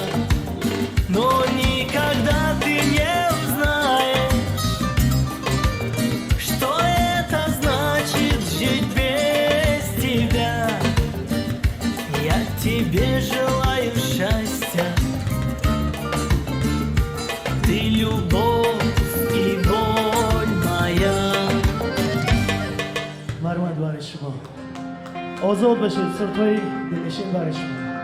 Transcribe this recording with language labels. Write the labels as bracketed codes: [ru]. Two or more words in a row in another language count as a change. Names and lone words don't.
[ru] Но никогда ты не узнаешь, что это значит жить без тебя. Я тебе желаю счастья, ты любовь и боль моя. [tg] مرحمت برای شما. آزاد بشید، سرتوی دلنشین برای شما.